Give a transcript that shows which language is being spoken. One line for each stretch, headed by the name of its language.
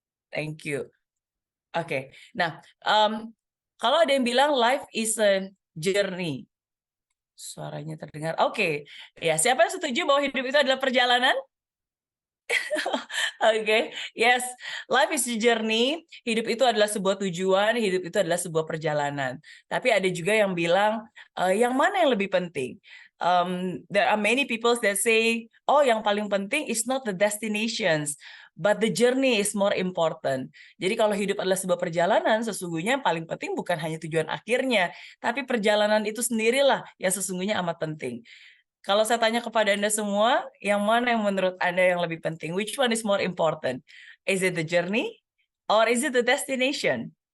English: Thank you.
Indonesian: Oke. Nah, kalau ada yang bilang
English: life is a journey.
Indonesian: Suaranya terdengar. Oke. Ya, siapa yang setuju bahwa hidup itu adalah perjalanan?
English: Oke, yes, life is a journey.
Indonesian: Hidup itu adalah sebuah tujuan, hidup itu adalah sebuah perjalanan. Tapi ada juga yang bilang, yang mana yang lebih penting?
English: There are many people that say, oh,
Indonesian: yang paling penting
English: is not the destinations, but the journey is more important.
Indonesian: Jadi kalau hidup adalah sebuah perjalanan, sesungguhnya yang paling penting bukan hanya tujuan akhirnya, tapi perjalanan itu sendirilah yang sesungguhnya amat penting. Kalau saya tanya kepada Anda semua, yang mana yang menurut Anda yang lebih penting?
English: Which one is more important? Is it the journey or is it the destination?